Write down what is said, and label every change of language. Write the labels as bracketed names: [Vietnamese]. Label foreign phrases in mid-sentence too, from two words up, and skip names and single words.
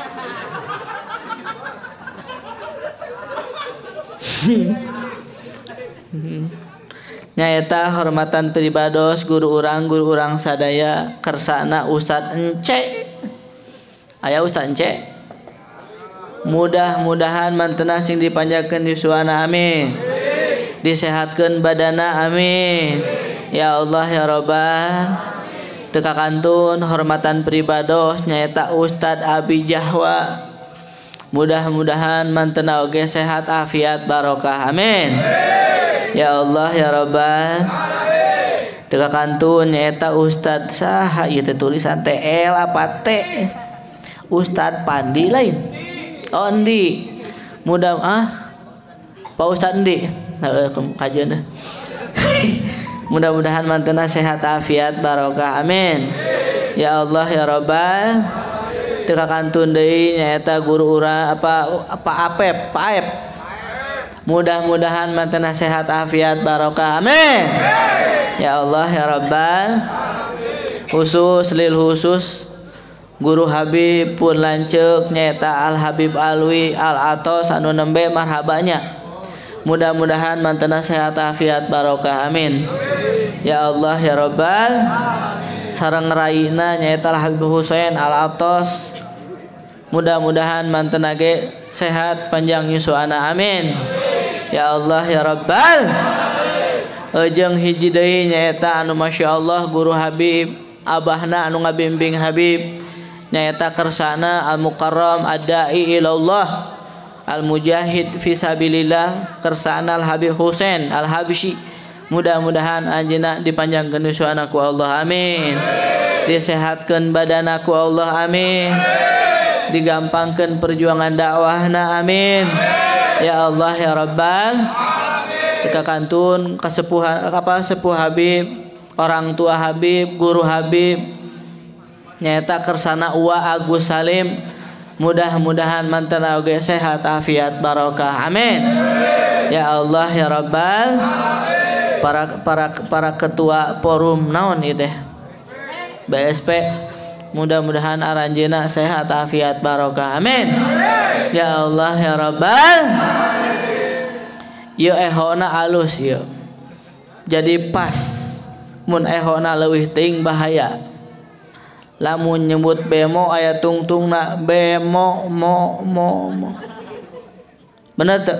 [Sundanese] Nyaeta hormatan pribados guru urang sadaya kersana Ustad Ence. Aya Ustad Ence. Mudah-mudahan mantenna sing dipanjangkeun yuswana amin. Disehatkeun badana amin. [Arabic] يا الله يا رب. [Sundanese] Teu kakantun hormatan pribados nyaeta Ustad Abi Jahwa. Mudah-mudahan mantenna oge sehat afiat barokah amin. [Arabic] يا الله يا رب. [Sundanese] Teu kakantun nyaeta Ustad saha ieu teh tulisan TL apa T? Ustad Pandi lain. Oh Endi. Pak Ustad Endi. Kajian. Mudah-mudahan mantenna sehat afiat barokah amin. [Arabic] يا الله يا رب. [Sundanese] Teu kakantun deui nyaeta guru urang apa Apep, Pak Aep. Mudah-mudahan mantenna sehat afiat barokah amin. [Arabic] يا الله يا رب. [Sundanese] Khusus guru Habib pun lanceuk nyaeta Al Habib Alwi Al Atos anu nembe marhabanya. Mudah-mudahan mantenna sehat afiat barokah amin. [Arabic] يا الله يا رب. [Sundanese] Sareng raina nyaeta Al Habib Husain Al Atos. Mudah-mudahan mantenna ge sehat panjang yuswana amin. [Arabic] يا الله يا رب. [Sundanese] Jeung hiji deui nyaeta anu masyaallah guru Habib abahna anu ngabimbing Habib nyaeta kersana [Arabic] المكرم الداعي إلى الله المجاهد في سبيل الله [Sundanese] kersana Al Habib Husain Al Habsyi. Mudah-mudahan anjeunna dipanjangkeun yuswana ku Allah amin. Disehatkeun badana ku Allah amin. Digampangkeun perjuangan dakwahna amin. [Arabic] يا الله يا رب. [Sundanese] Teu kakantun kasepuhan sepuh Habib, orang tua Habib, guru Habib nyaeta kersana Uwa Agus Salim. Mudah-mudahan mantenna oge sehat afiat barokah amin. [Arabic] يا الله يا رب. [Sundanese] Para ketua forum naon ieu teh BSP. Mudah-mudahan aranjeuna sehat afiat barokah amin. [Arabic] يا الله يا رب. [Sundanese] Ieu ehona alus ieu. Jadi pas mun ehona leuwih teuing bahaya. Lamun nyebut bemo aya tungtungna bemo mo. Bener teu?